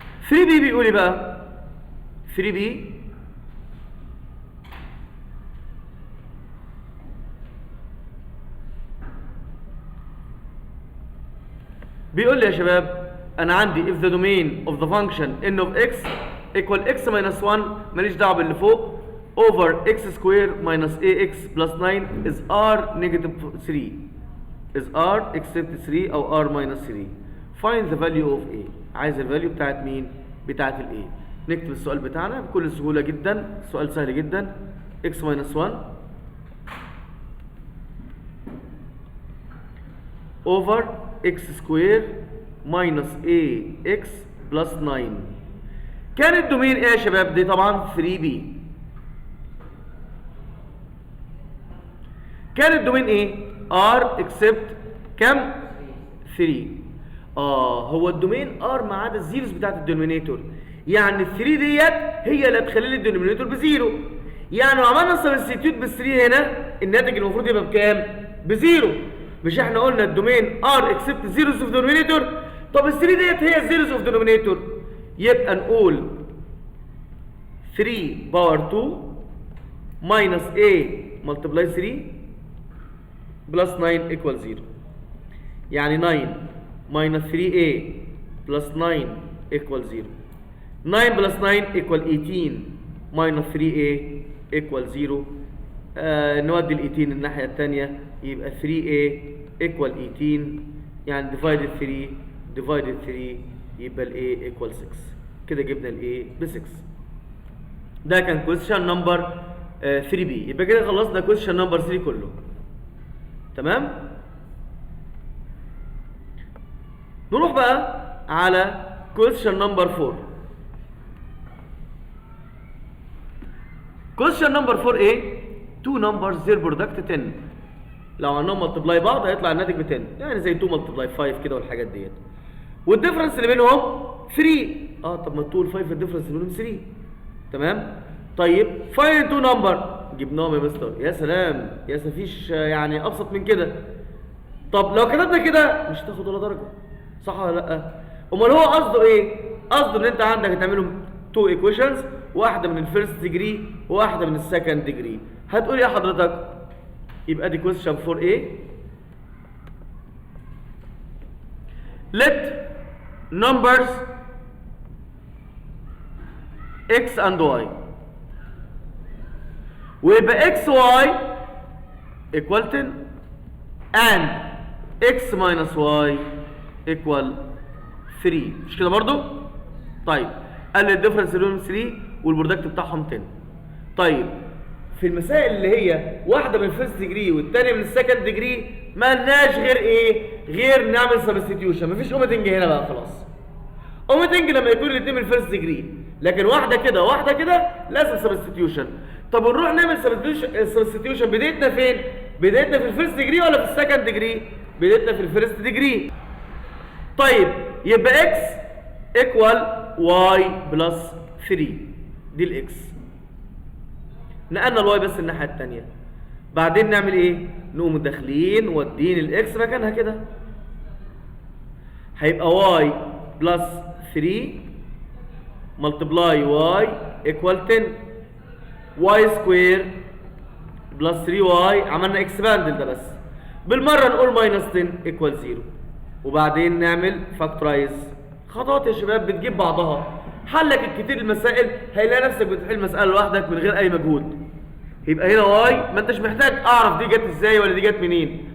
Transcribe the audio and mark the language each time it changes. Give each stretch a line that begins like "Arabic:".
English: B
Arabic: بيقول ايه بقى؟ 3B بيقول لي يا شباب انا عندي
English: if the domain of the function n of x equal x minus 1
Arabic: ماليش دعوه باللي فوق
English: over x square minus ax plus 9 is r negative 3 is r except 3
Arabic: او
English: r minus 3. find the value of a.
Arabic: عايز الفاليو بتاعت مين؟ بتاعت ال
English: a.
Arabic: نكتب السؤال بتاعنا بكل سهولة جدا، سؤال سهل جدا.
English: x minus 1 over x square minus ax plus 9.
Arabic: كان الدومين ايه يا شباب؟ دي طبعا 3b. كان الدومين ايه؟
English: r except
Arabic: كم؟ 3. هو الدومين r ما عدا الزيروز بتاعت الدينومينيتور، يعني ال 3 ديت هي اللي هتخلي لي الدينومينيتور بزيرو. يعني لو عملنا سبستيتيوت بال 3 هنا الناتج المفروض يبقى بكام؟ بزيرو. مش احنا قلنا الدومين
English: r except zeros of denominator؟
Arabic: طب ال 3 ديت هي الزيروز اوف denominator، يبقى نقول 3 باور
English: 2 minus a multiply 3 plus 9 equal 0. يعني 9 minus 3a plus 9 equal 0. 9 plus 9 equal 18 minus 3a equal 0.
Arabic: نودي ال 18 الناحية التانية يبقى
English: 3a equal 18،
Arabic: يعني
English: divided 3 divided 3
Arabic: يبقى ال
English: a equal 6.
Arabic: كده جبنا ال a ب 6. ده كان
English: question number 3b.
Arabic: يبقى كده خلصنا
English: question number 3
Arabic: كله. تمام؟ نروح بقى على
English: question number 4. question number 4 ايه؟ two numbers their product 10.
Arabic: لو عملناهم ملتبلاي بعض هيطلع الناتج ب 10، يعني زي 2 ملتبلاي 5 كده والحاجات ديت. والديفرنس اللي بينهم 3. طب ما 2 و 5 الديفرنس اللي بينهم 3. تمام؟ طيب
English: find two number.
Arabic: جبناهم يا مستر. يا سلام، يا مفيش يعني ابسط من كده. طب لو كتبنا كده مش هتاخد ولا درجه، صح ولا لا؟ امال هو قصده ايه؟ قصده ان انت عندك هتعملهم 2 ايكويشنز، واحده من الفيرست ديجري وواحده من السكند ديجري. هتقول ايه حضرتك؟ يبقى دي كويشن 4A.
English: let numbers x and y،
Arabic: ويبقى
English: x y equal 10 and x minus y equal 3.
Arabic: مش كده برضو؟ طيب قال لي الديفرنس بينهم 3 والبرودكت بتاعهم 10. طيب في المسائل اللي هي واحده من الفيرست ديجري والثانيه من السكند ديجري ما لناش غير ايه؟ غير نعمل سبستيتيوشن. مفيش اوميتنج هنا بقى خلاص. اوميتنج لما يكون الاثنين من الفيرست ديجري، لكن واحده كده واحده كده لازم سبستيتيوشن. طب نروح نعمل سبستيتيوشن بدايتنا فين؟ بدايتنا في الفيرست ديجري ولا في السكند ديجري؟ بدايتنا في الفيرست ديجري. طيب يبقى
English: x equal y plus 3.
Arabic: دي الاكس. نقلنا الواي بس الناحيه الثانيه. بعدين نعمل ايه؟ نقوم داخلين ودين الاكس مكانها كده. هيبقى
English: y plus 3 multiply y equal 10 y square plus 3y.
Arabic: عملنا اكسباندل ده بس. بالمره نقول
English: minus 10 equal 0.
Arabic: وبعدين نعمل فاكتورايز. خطوات يا شباب بتجيب بعضها. حلك الكتير المسائل هيلاقي نفسك بتحل مسألة لوحدك من غير أي مجهود. يبقى هنا واي ما انتش محتاج أعرف دي جت ازاي ولا دي جت منين.